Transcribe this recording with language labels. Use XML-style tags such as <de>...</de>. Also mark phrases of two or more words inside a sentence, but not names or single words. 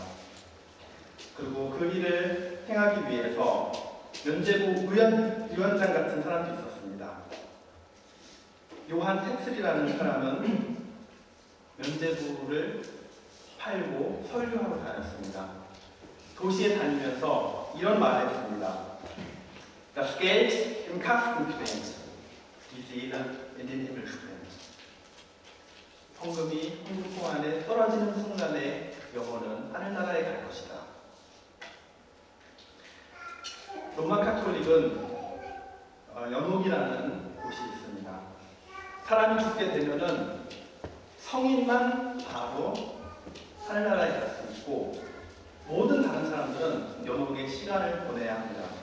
<ko>그리고 그 일을 행하기 위해서 면죄부 위원장 같은 사람도 있었습니다. 요한 텍슬이라는 사람은 면죄부를 팔고 설교하러 다녔습니다. 도시에 다니면서 이런 말을 했습니다.</ko> <de>Das Geld im Kasten quengt, die Seele in den Himmel springt.</de> <ko>헌금이 헌금통 안에 떨어지는 순간에 영혼은 하늘나라에 갈 것이다. 로마 카톨릭은 연옥이라는 곳이 있습니다. 사람이 죽게 되면은 성인만 바로 하늘나라에 갈 수 있고 모든 다른 사람들은 연옥의 시간을 보내야 합니다.</ko>